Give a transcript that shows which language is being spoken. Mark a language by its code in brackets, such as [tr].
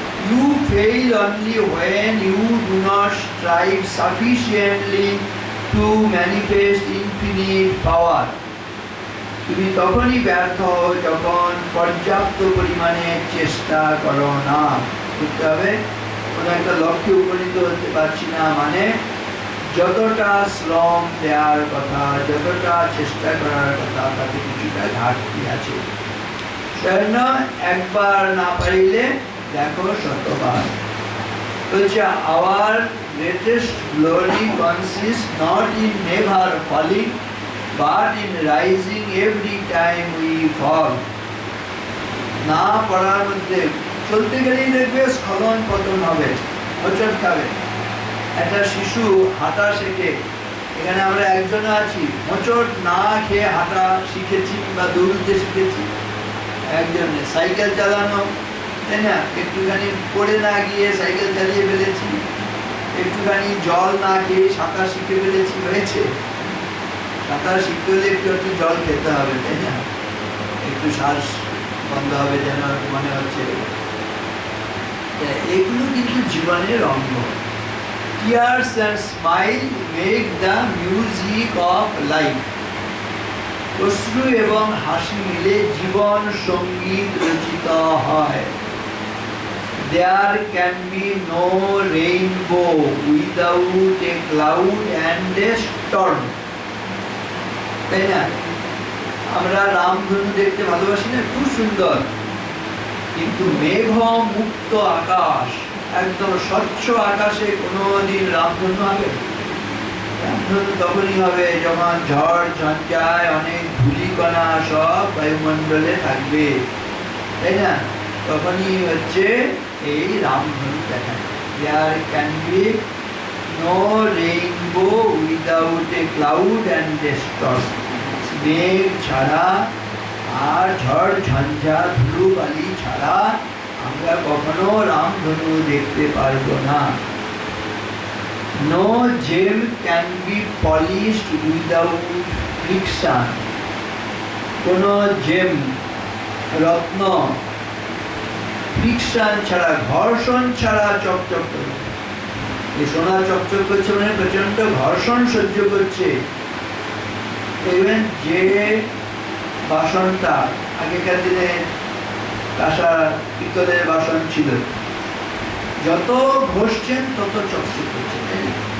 [en] You fail only when you do not strive sufficiently to manifest infinite power. [bn] তুমি তখনই ব্যর্থ হও যখন পর্যাপ্ত পরিমাণে চেষ্টা করো না। বুঝতে হবে, কোনো একটা লক্ষ্যে উপনীত হতে পারছি না মানে যতটা শ্রম দেওয়ার কথা, যতটা চেষ্টা করার কথা, তাতে কিছুটা ঘাটতি আছে। সেজন্য একবার না পাইলে দেখো শতবার। বলছে [en] our greatest glory consists not in never falling but in rising every time we fall। [bn] না পড়ার মধ্যে চলতে গেলেই দেখবে স্খলন পতন হবে, হোঁচট খাবে। একটা শিশু হাঁটা শেখে, এখানে আমরা একজন আছি, হোঁচট না খেয়ে হাঁটা শিখেছি বা দৌড়তে শিখেছি। একজনে সাইকেল চালানো, তাই না, একটুখানি পড়ে না গিয়ে সাইকেল চালিয়ে ফেলেছি। একটুখানি জল না খেয়ে সাঁতার শিখে ফেলেছি, হয়েছে? সাঁতার শিখতে হলে একটু একটু জল খেতে হবে, তাই না? একটু শ্বাস বন্ধ হবে যেন মনে হচ্ছে। এগুলো কিন্তু জীবনের অঙ্গ। [en] Tears and smile make the music of life. [bn] অশ্রু এবং হাসি মিলে জীবন সঙ্গীত রচিত হয়। [en] There can be no rainbow without a cloud and a storm. [bn] তাই না? আমরা রামধনু দেখতে ভালোবাসি না, খুব সুন্দর, কিন্তু মেঘ মুক্ত আকাশ, একদম স্বচ্ছ আকাশে কোনোদিন রামধনু হবে? রামধনু তখনই হবে যখন ঝড় ঝঞ্ঝায় অনেক ধূলিকণা সব বায়ুমণ্ডলে থাকবে, তাই না? তখনই হচ্ছে এই রামধনু দেখা। [en] There can be no rainbow without a cloud and a storm. [bn] মেঘ ছাড়া আর ঝড় ঝঞ্ঝা ধুলোবালি ছাড়া আমরা কখনো রামধনু দেখতে পারবো না। [en] No gem can be polished without friction. [bn] কোনো জেম, রত্ন ফ্রিকশন ছাড়া, ঘর্ষণ ছাড়া চকচক করে। এই সোনা চকচক করছে মানে প্রচন্ড ঘর্ষণ সহ্য করছে। দেখবেন যে বাসনটা আগেকার দিনে কাঁসা পিতলের বাসন ছিল, যত ঘষছেন তত চকচক করছে, তাই না?